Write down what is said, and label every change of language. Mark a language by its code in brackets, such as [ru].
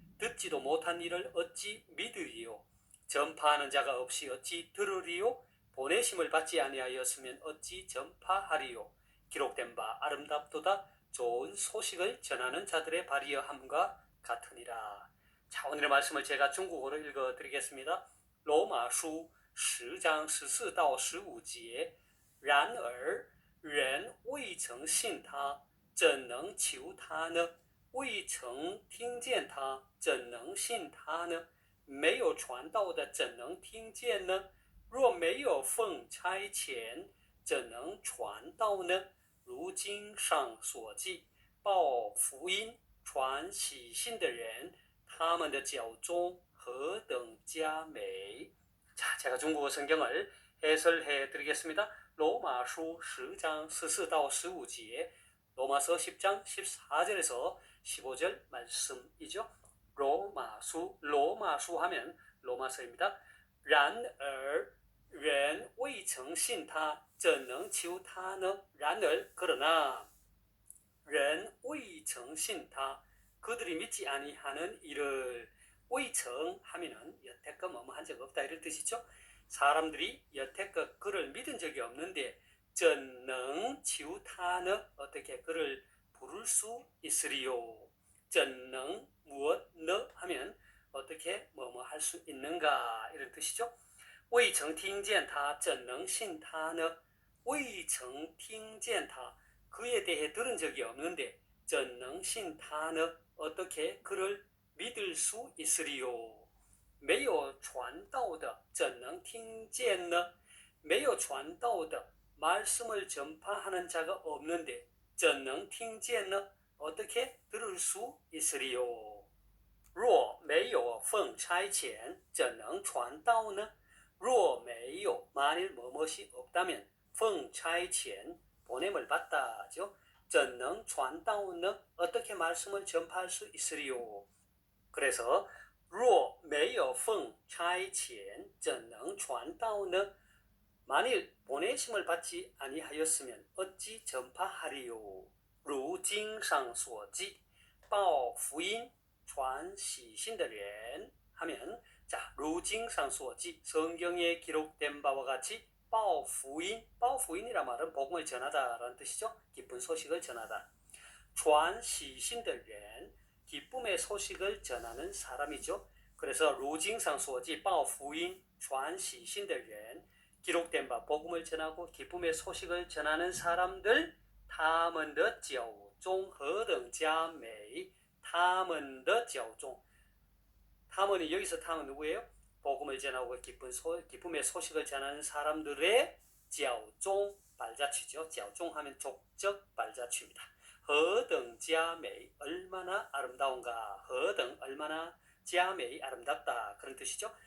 [ko] 듣지도 못한 일을 어찌 믿으리요? 전파하는 자가 없이 어찌 들으리요? 보내심을 받지 아니하였으면 어찌 전파하리요? 기록된 바 아름답도다 좋은 소식을 전하는 자들의 발이여함과 같으니라. 자, 오늘의 말씀을 제가 중국어로 읽어드리겠습니다. [zh] 罗马书10章14到15节，然而人未曾信他，怎能求他呢？未曾听见他，怎能信他呢？没有传道的，怎能听见呢？若没有奉差遣，怎能传道呢？如经上所记，报福音、传喜信的人，他们的脚中何等佳美。 [ko] 자, 제가 중국어 성경을 해설해 드리겠습니다. 로마书 10장 [zh] 14到15节, [ko] 로마서 10장 14절에서 15절 말씀이죠. 로마수 하면 로마서입니다. [zh] 然而人未曾信他，怎能求他呢？然而 [ko] 그러나 [zh] 人未曾信他, [ko] 그들이 믿지 아니하는 이를 [zh] 未曾 [ko] 하면은 여태껏 뭐뭐 한 적 없다 이런 뜻이죠. 사람들이 여태껏 그를 믿은 적이 없는데 [zh] 怎能求他呢? [ko] 어떻게 그를 부를 수 있으리요? [zh] 怎能 [ko] 무엇 너 하면 어떻게 뭐뭐 할 수 있는가 이런 뜻이죠. [zh] 未曾听见他怎能信他呢? 未曾听见他 [ko] 그에 대해 들은 적이 없는데 [zh] 怎能信他呢? [ko] 어떻게 그를 믿을 수 있으리요? [zh] 没有传道的怎能听见呢? 没有传道的 [ko] 말씀을 전파하는 자가 없는데 [zh] 怎能听见呢? [ko] 어떻게 들을 수 있으리요? [zh] 若没有奉差遣怎能传道呢? 若没有 [ko] 만일 무엇이 없다면 [zh] 奉差遣 [ko] 보냄을 받다죠. [zh] 怎能传道呢? [ko] 어떻게 말씀을 전파할 수 있으리요? 그래서 [zh] 若没有奉差遣怎能传道呢? [ko] 만일 보내심을 받지 아니하였으면 어찌 전파하리요? [zh] 如经上所记报福音传喜信的人 [ko] 하면 자, [zh] 如经上所记 [ko] 성경에 기록된 바와 같이 [zh] 报福音 [ko] 报福音이란 말은 복음을 전하다라는 뜻이죠. 기쁜 소식을 전하다. [zh] 传喜信的人 [ko] 기쁨의 소식을 전하는 사람이죠. 그래서 [zh] 如经上所记报福音传喜信的人 [ko] 기록된 바 복음을 전하고 기쁨의 소식을 전하는 사람들 [zh] 他们的脚中何等佳美 他们的脚中他们 [ko] 이 여기서 他们 누구예요? 복음을 전하고 기쁨의 소식을 전하는 사람들의 [zh] 脚中 [ko] 발자취죠. [zh] 脚中 [ko] 하면 족적 발자취입니다. [zh] 何等佳美 [ko] 얼마나 아름다운가 [zh] 何等 [ko] 얼마나 [zh] 佳美 [ko] 아름답다 그런 뜻이죠.